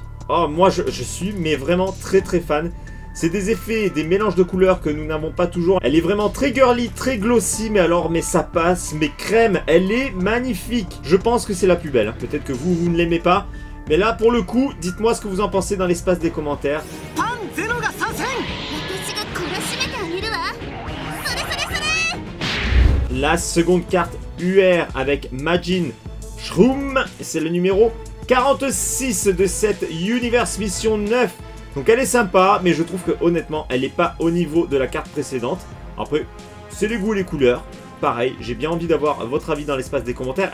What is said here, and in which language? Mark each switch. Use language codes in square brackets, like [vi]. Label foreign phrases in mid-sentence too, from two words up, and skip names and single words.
[fr] Oh, moi je suis mais vraiment très très fan. C'est des effets, des mélanges de couleurs que nous n'avons pas toujours. Elle est vraiment très girly, très glossy, mais alors, mais ça passe, mais crème, elle est magnifique. Je pense que c'est la plus belle. Peut-être que vous ne l'aimez pas, Mais là, pour le coup, dites-moi ce que vous en pensez dans l'espace des commentaires. [ja] パンゼロが参戦。私が懲らしめてあげるわ。それそれそれ。 [fr] La seconde carte UR avec Majin Shroom, c'est le numéro 46 de cette Universe Mission 9. Donc elle est sympa, mais je trouve que honnêtement, elle n'est pas au niveau de la carte précédente. Après, c'est les goûts et les couleurs. Pareil, j'ai bien envie d'avoir votre avis dans l'espace des commentaires.